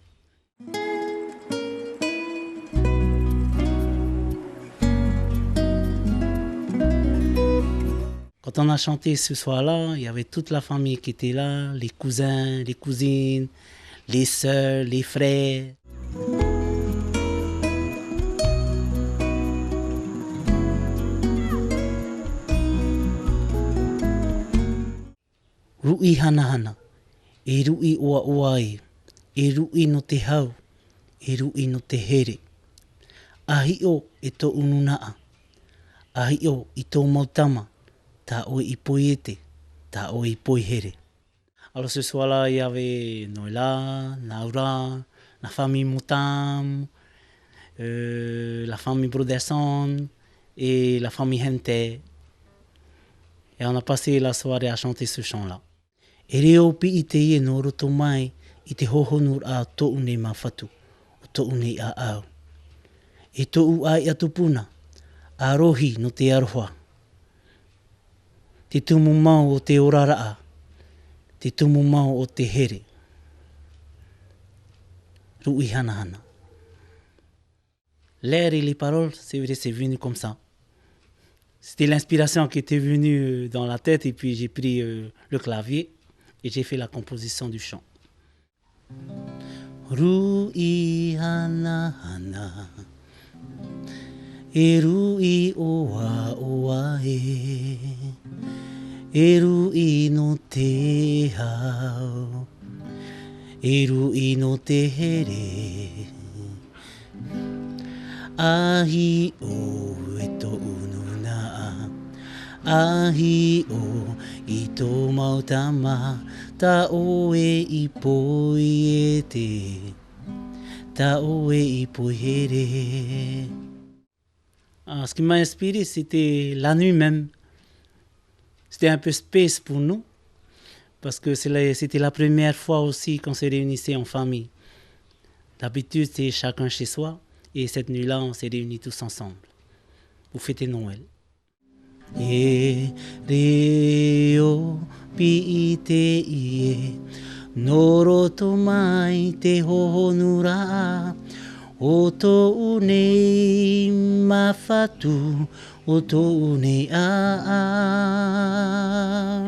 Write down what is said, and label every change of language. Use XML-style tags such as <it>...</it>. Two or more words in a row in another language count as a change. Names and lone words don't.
<fr>Quand on a chanté ce soir-là, il y avait toute la famille qui était là, les cousins, les cousines, les sœurs, les frères.</fr> <ty>Rui hana hana, e rui oa oa e rui no te hau, e rui no te here. Ahi o e tō ununaa, ahi o i tō mautama, ta oe i poiete, ta oe i poihere.</ty> <fr>Alors ce soir-là, il y avait Noëlla, Naura, la famille Moutam, la famille Broderson et la famille Hente. Et on a passé la soirée à chanter ce chant-là.</fr> <ty>E reo pi i te ie no roto mai i te hohonur a tōu nei mawhatu, o tōu nei a au. E tōu ai atu puna, a rohi no te aroha. Te tumu mau o te oraraa, te tumu mau o te here. Rui hana hana.</ty> <fr>L'air et les paroles, c'est vrai, c'est venu comme ça. C'était l'inspiration qui était venue dans la tête et puis j'ai pris le clavier et j'ai fait la composition du chant.</fr> <ty>Rui hana hana, e rui oa oa e rui no te hau, e rui no te here. Ahi o e tō ununaa, ahi o i tō mautama, ta oe i poiete, ta oe i poihere.</ty> <fr>Ce qui m'a inspiré, c'était la nuit même. C'était un peu space pour nous, parce que c'était la première fois aussi qu'on se réunissait en famille. D'habitude, c'est chacun chez soi, et cette nuit-là, on s'est réunis tous ensemble pour fêter Noël.</fr> <ty>E reo pi i te ie, no roto mai te hohonura, o tōu nei mawhatu, o tōu nei a.</ty>